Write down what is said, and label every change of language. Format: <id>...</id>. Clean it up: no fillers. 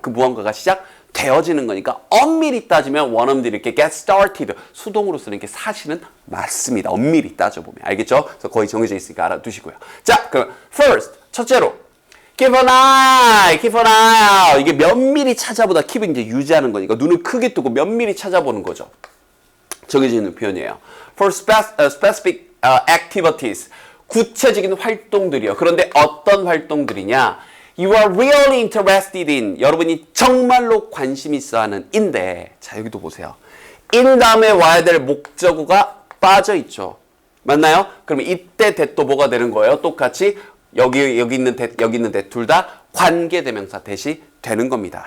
<ko>그 무언가가 시작되어지는 거니까 엄밀히 따지면 원어민들이 이렇게 get started 수동으로 쓰는 게 사실은 맞습니다. 엄밀히 따져보면. 알겠죠? 그래서 거의 정해져 있으니까 알아두시고요. 자, 그럼 first, 첫째로</ko> <en>keep an eye, keep an eye out.</en> <ko>이게 면밀히 찾아보다 keep은 이제 유지하는 거니까 눈을 크게 뜨고 면밀히 찾아보는 거죠. 정해져 있는 표현이에요.</ko> <en>For specific activities.</en> <ko>구체적인 활동들이요. 그런데 어떤 활동들이냐?</ko> <en>You are really interested in.</en> <ko>여러분이 정말로 관심 있어 하는 인데. 자, 여기도 보세요. in 다음에 와야 될 목적어가 빠져 있죠. 맞나요? 그러면 이때 that도 뭐가 되는 거예요? 똑같이 여기 있는 that 둘 다 관계대명사 that이 되는 겁니다.</ko>